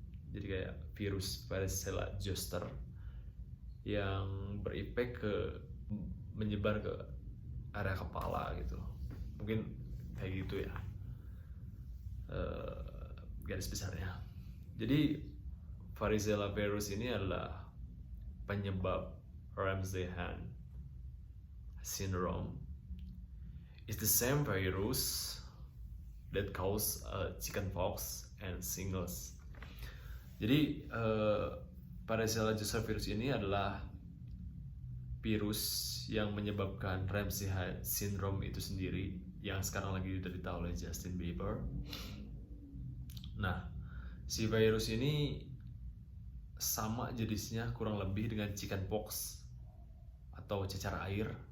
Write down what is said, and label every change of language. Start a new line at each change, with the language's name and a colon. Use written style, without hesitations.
Indonesian: Jadi kayak virus varicella zoster yang berefek menyebar ke area kepala gitu. Mungkin kayak gitu ya, garis besarnya. Jadi varicella virus ini adalah penyebab Ramsay-Hunt syndrome.
English: It's the same virus that cause chickenpox and shingles.
Indonesian: Jadi varicella zoster virus ini adalah virus yang menyebabkan Ramsay-Hunt syndrome itu sendiri, yang sekarang lagi diderita oleh Justin Bieber. Nah, si virus ini sama jenisnya kurang lebih dengan chickenpox atau cacar air.